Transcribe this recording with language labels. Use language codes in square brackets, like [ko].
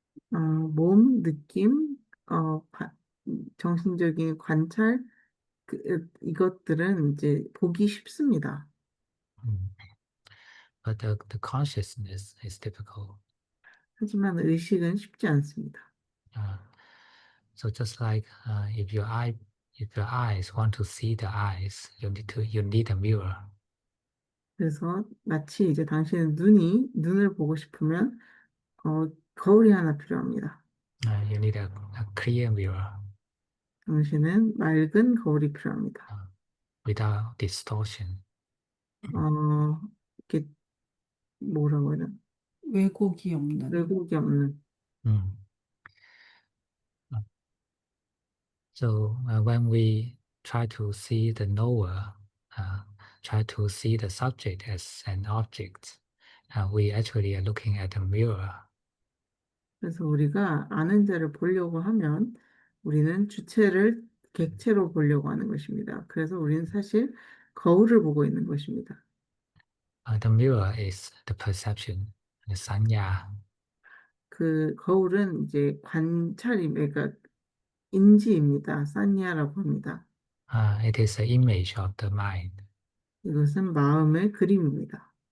[ko] 몸, 느낌, 정신적인 관찰, 이것들은 이제 보기 쉽습니다. Mm. [en] But the consciousness is difficult. [ko] 하지만 의식은 쉽지 않습니다. [en] Uh, so just like if your eyes want to see the eyes, you need a mirror. [ko] 그래서 마치 이제 당신의 눈이 눈을 보고 싶으면 거울이 하나 필요합니다. [en] You need a clear mirror [ko] 당신은 맑은 거울이 필요합니다. [en] without distortion. [ko] 이렇게 뭐라고 해야 되나? 왜곡이 없는 왜곡이 없는. Mm. [en] So when we try to see the knower, try to see the subject as an object, we actually are looking at a mirror. [ko] 그래서 우리가 아는 자를 보려고 하면 우리는 주체를 객체로 보려고 하는 것입니다. 그래서 우리는 사실 거울을 보고 있는 것입니다. [en] The mirror is the perception, the sanya. [ko] 그 거울은 이제 그러니까 인지입니다. 산니아라고 합니다. [en] It is the image of the mind, [ko] 이것은 마음의 그림입니다.